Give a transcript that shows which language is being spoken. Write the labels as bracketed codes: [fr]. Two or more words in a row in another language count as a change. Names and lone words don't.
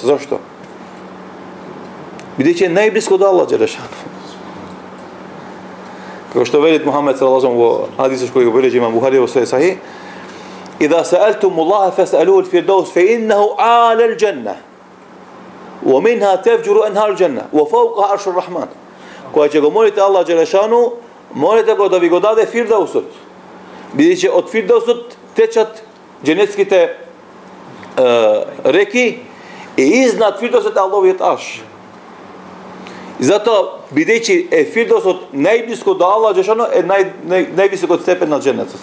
[mk] Зошто? Бидејќи е најблиско до Аллах Джелешану. Како што вели Мухамед [ar] صلى الله عليه [mk] во хадисот кој го бележи имам Бухари во свој сахих: [ar] "إذا سألتم الله فاسألوه الفردوس فإنه أعلى الجنة ومنها تفجر أنهار الجنة وفوقها عرش الرحمن." [mk] Кога ќе го молите Аллах Джелешану, молете го да ви го даде Фирдаусот. Бидејќи од Фирдаусот течат џенетските реки е изнад фирдосот Аллаховиот арш. И затоа, бидејќи е фирдосот најблиско до Аллах Джелешану, е највисокот степен на дженетот.